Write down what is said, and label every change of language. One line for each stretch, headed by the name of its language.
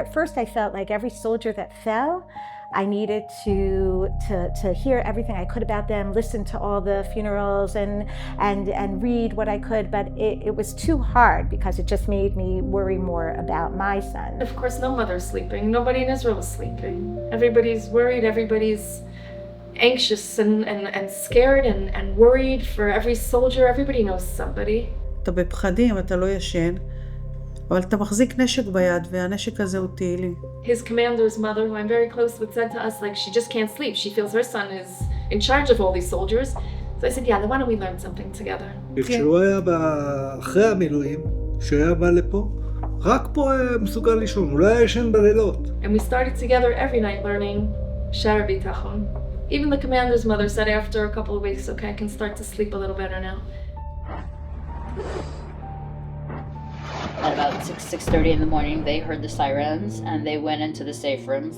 English: At first I felt like every soldier that fell, I needed to hear everything I could about them, listen to all the funerals and read what I could, but it was too hard because it just made me worry more about my son. Of course, no mother's sleeping. Nobody in Israel is sleeping. Everybody's worried, everybody's anxious and scared and worried for every soldier. Everybody knows somebody.
Hebrew: אתה בפחדים, אתה לא ישן. אבל אתה מחזיק נשק ביד, והנשק הזה הוא תהילים.
English: His commander's mother, who I'm very close with, said to us, like, she just can't sleep. She feels her son is in charge of all these soldiers. So I said, yeah, then why don't we learn something together?
Hebrew: כשהוא היה אחרי המילואים, כשהוא היה בא לפה, רק פה היה מסוגל לישון, הוא לא היה ישן בלילות.
English: And we started together every night learning Shara Bitachon. Even the commander's mother said after a couple of weeks, okay, I can start to sleep a little better now. At about 6:30 in the morning, they heard the sirens and they went into the safe rooms.